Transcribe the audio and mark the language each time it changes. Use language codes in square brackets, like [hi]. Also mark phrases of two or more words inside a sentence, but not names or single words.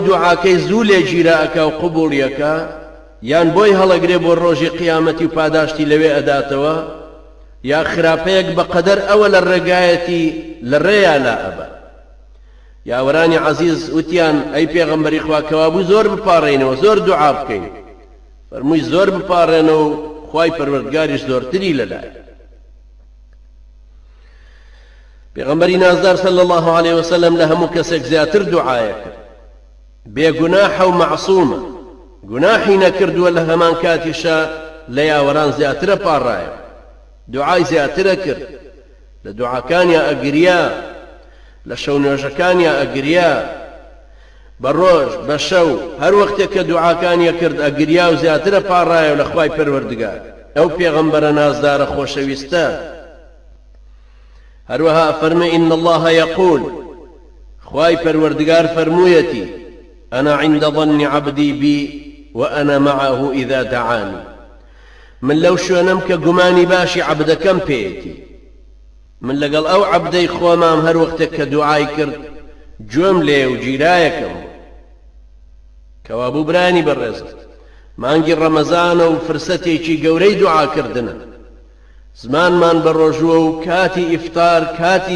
[ckb] دوعاکەی زوو لێگیرە ئەکا و قبوڵیەکە یان بۆی هەڵەگرێ بۆ ڕۆژی قیامەتی و پاداشتی لەوێ ئەداتەوە یا خراپەیەک بەقەدەر ئەوە لە ڕێگایەتی لە ڕێیا لا ئەبە یاوەرانی عەزیز وتیان ئەی پێغەمبەری خوا کەوابوو زۆر بپاڕێنەوە زۆر دوعا بکەین فەرمووی زۆر بپاڕێنەوە و خوای پەروەردگاریش زۆرتری لەلایە پێغەمبەری نازدار [ar] صلى الله عليه وسلم [ckb] لە هەموو کەسێک زیاتر دوعایە کرد بێگوناحە و مەعسوومە گوناحی نەکردووە لە هەمان کاتیشە لە یاوەران زیاترە پاڕایە دوعای زیاترە کرد لە دوعاکانیان ئەگریا لە شەو نوێژەکانیان ئەگریا بە ڕۆژ بە شەو هەر وەختێک کە دوعاکانیان کرد ئەگریا و زیاترە پاڕایە لە خوای پەروەردگار ئەو پێغەمبەرە نازدارە خۆشەویستە هەروەها فەرمێ [ar] إن الله يقول [ckb] خوای پەروەردگار فەرموویەتی [ar] أنا عند ظن عبدي بي وأنا معه إذا دعاني [ckb] من لو شوێنەم کە گومانی باشی عەبدەکەم پێیەتی من لەگەڵ ئەو عەبدەی خۆمام هەر وەختێک کە دوعای کرد گوێم لێ و گیرایەکەم کەوابوو برانی بەڕێز مانگی ڕەمەزانە و فرسەتێکی گەورەی دوعاکردنە زمانمان بە ڕۆژووە و کاتی ئیفتار کاتی